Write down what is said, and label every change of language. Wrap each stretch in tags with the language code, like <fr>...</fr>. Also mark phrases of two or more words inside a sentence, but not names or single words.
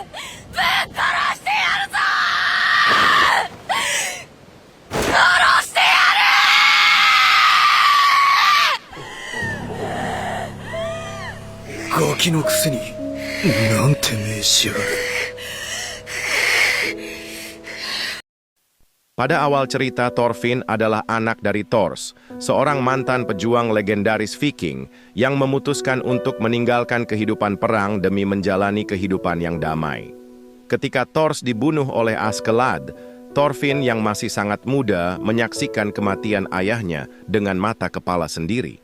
<ja>ぶっ殺してやるぞ！殺してやガキのくせになんて命しやがる。</ja> <id>Pada awal cerita, Thorfinn adalah anak dari Thors, seorang mantan pejuang legendaris Viking yang memutuskan untuk meninggalkan kehidupan perang demi menjalani kehidupan yang damai. Ketika Thors dibunuh oleh Askeladd, Thorfinn yang masih sangat muda menyaksikan kematian ayahnya dengan mata kepala sendiri.</id>